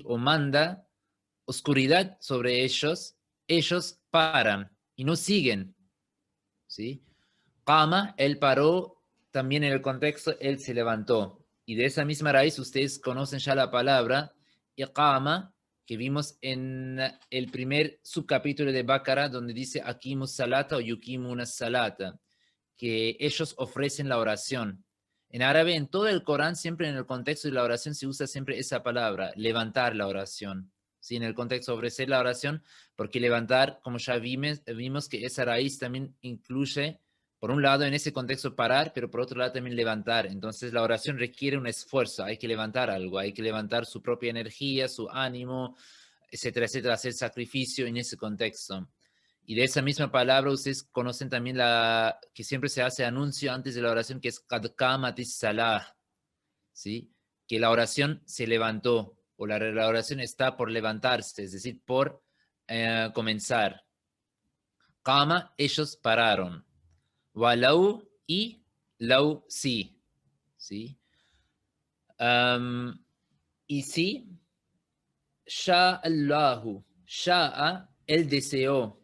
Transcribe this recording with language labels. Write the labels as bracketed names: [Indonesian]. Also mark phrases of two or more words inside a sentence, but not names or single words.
[Spanish] O manda oscuridad sobre ellos paran y no siguen, ¿sí? Qama, él paró, también en el contexto, él se levantó. Y de esa misma raíz ustedes conocen ya la palabra iqama, que vimos en el primer subcapítulo de Baqara, donde dice [Arabic] أقيموا الصلاة [Spanish] o [Arabic] يقيمون الصلاة, [Spanish] que ellos ofrecen la oración. En árabe, en todo el Corán, siempre en el contexto de la oración se usa siempre esa palabra, levantar la oración. ¿Sí? En el contexto de ofrecer la oración, porque levantar, como ya vimos que esa raíz también incluye, por un lado, en ese contexto parar, pero por otro lado también levantar. Entonces la oración requiere un esfuerzo, hay que levantar algo, hay que levantar su propia energía, su ánimo, etcétera, etcétera, hacer sacrificio en ese contexto. Y de esa misma palabra ustedes conocen también la que siempre se hace anuncio antes de la oración, que es [Arabic] قد قامت الصلاة, [Spanish] ¿sí? Que la oración se levantó, o la oración está por levantarse, es decir, por comenzar. Qama, ellos pararon. Walau, y lau, sí. ¿Sí? Y sí, [Arabic] الله شاء, [Spanish] él deseó.